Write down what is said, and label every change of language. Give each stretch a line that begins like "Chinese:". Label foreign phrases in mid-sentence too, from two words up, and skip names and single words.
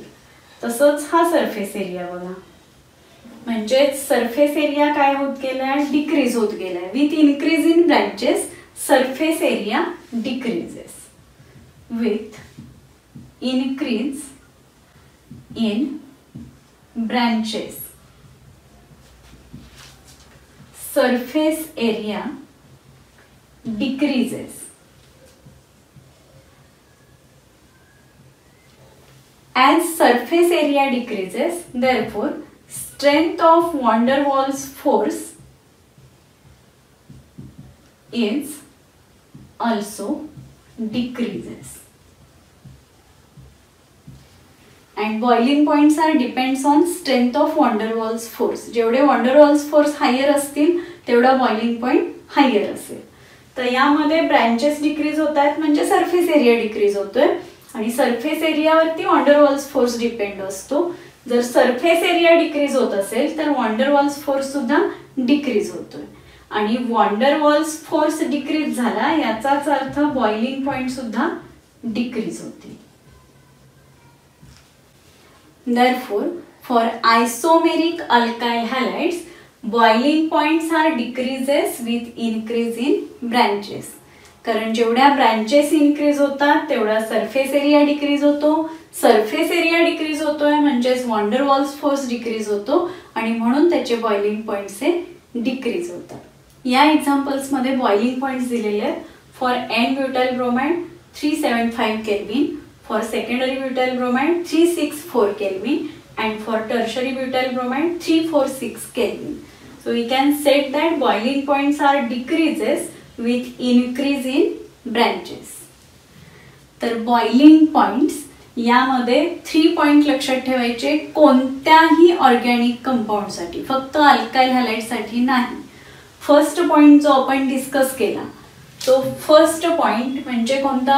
Marathi: तसंच हा
English: surface area
Marathi: बघा म्हणजे
English: surface area
Marathi: काय होत गेलाय डिक्रीज होत गेलाय.
English: with increase in branches surface area decreases. with increase in branches surface area decreases. As surface area decreases, therefore, strength of van der Waals force is also decreases. And boiling points are depends on strength of van der Waals force.
Marathi: जेवढे
English: van der Waals force higher
Marathi: असतील तेवढा
English: boiling point higher
Marathi: असेल. तर यामध्ये
English: branches decrease
Marathi: होत आहेत म्हणजे
English: surface area decrease
Marathi: होतोय आणि सरफेस एरियावरती
English: van der Waals force depend
Marathi: असतो. जर
English: surface area decrease
Marathi: होत असेल तर
English: van der Waals force
Marathi: सुद्धा डिक्रीज होतोय आणि
English: van der Waals force decrease
Marathi: झाला याचाच अर्थ
English: boiling point
Marathi: सुद्धा डिक्रीज होते.
English: Therefore, for isomeric alkyl halides, boiling points are decreases with increase in branches.
Marathi: कारण जेवढ्या ब्रँचेस इन्क्रीज होतात तेवढा
English: surface area decrease
Marathi: होतो.
English: surface area decrease
Marathi: होतोय म्हणजेच
English: van der Waals force decrease
Marathi: होतो आणि म्हणून त्याचे
English: boiling points
Marathi: हे डिक्रीज होतात. या एक्झाम्पल्स मध्ये
English: boiling points
Marathi: दिलेले आहेत.
English: फॉर N-butyl bromide 375 केल्विन, For secondary butyl bromide 364 Kelvin and for tertiary butyl bromide 346 Kelvin. So we can set that boiling points are decreases with increase in branches.
Marathi: तर
English: boiling points
Marathi: यामध्ये 3 पॉइंट लक्षात ठेवायचे कोणत्याही
English: organic compound
Marathi: साठी, फक्त
English: alkyl halide
Marathi: साठी नाही.
English: first point
Marathi: जो आपण डिस्कस केला तो
English: first point
Marathi: म्हणजे कोणता?